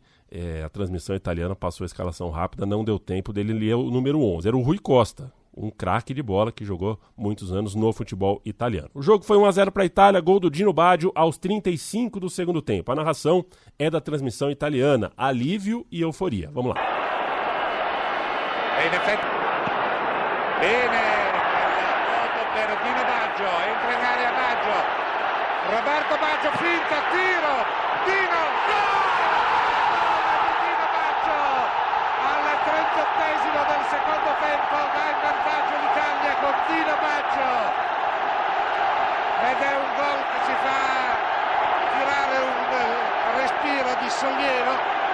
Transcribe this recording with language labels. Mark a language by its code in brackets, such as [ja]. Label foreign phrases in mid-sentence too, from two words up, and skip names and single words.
[pt] A transmissão italiana passou a escalação rápida, não deu tempo dele ler o número 11. Era o Rui Costa, um craque de bola que jogou muitos anos no futebol italiano. O jogo foi 1-0 para a Itália, gol do Dino Baggio aos 35 do segundo tempo. A narração é da transmissão italiana. Alívio e euforia. Vamos lá. [it] Bene, moto per Dino Baggio, entra in area Baggio, Roberto Baggio, finta, tiro, Dino, gol! Dino Baggio, al 38esimo del secondo tempo, va in vantaggio l'Italia con Dino Baggio, ed è un gol che ci fa tirare un respiro di sollievo.